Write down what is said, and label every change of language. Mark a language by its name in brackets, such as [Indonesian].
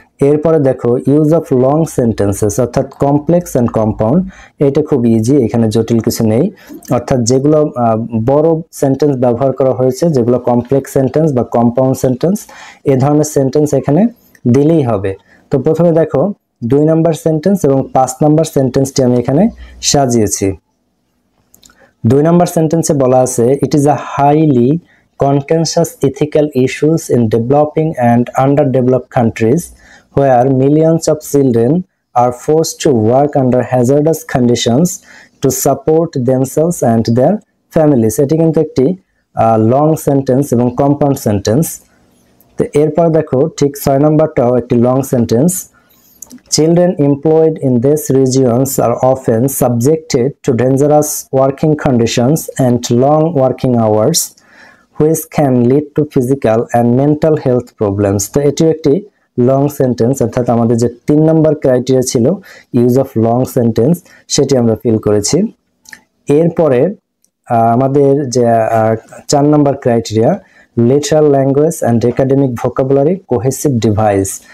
[Bangla] এরপরে দেখো use of long sentences অর্থাৎ কমপ্লেক্স অ্যান্ড কম্পাউন্ড, এটা খুব ইজি, এখানে জটিল কিছু নেই। অর্থাৎ যেগুলো বড় সেন্টেন্স ব্যবহার করা হয়েছে, যেগুলো কমপ্লেক্স সেন্টেন্স বা কম্পাউন্ড সেন্টেন্স, এ ধরনের সেন্টেন্স এখানে দিলেই হবে। তো প্রথমে দেখো 2 নাম্বার সেন্টেন্স এবং 5 নাম্বার সেন্টেন্সটি আমি এখানে সাজিয়েছি। 2 নাম্বার সেন্টেন্সে বলা আছে [English] It is a highly contentious ethical issues in developing and underdeveloped countries where millions of children are forced to work under hazardous conditions to support themselves and their families. [Bangla] এটি কিন্তু একটি long sentence এবং compound sentence. তো এরপর দেখো ঠিক 6 নম্বরটাও একটি long sentence. [English] Children employed in these regions are often subjected to dangerous working conditions and long working hours which can lead to physical and mental health problems. [Bangla] তো এটিও একটি long sentence, অর্থাৎ আমাদের যে 3 নম্বর ক্রাইটেরিয়া ছিল ইউজ অফ লং সেন্টেন্স সেটি আমরা feel করেছি। এরপরে আমাদের যে 4 নম্বর [English] Criteria literal language and academic vocabulary cohesive device.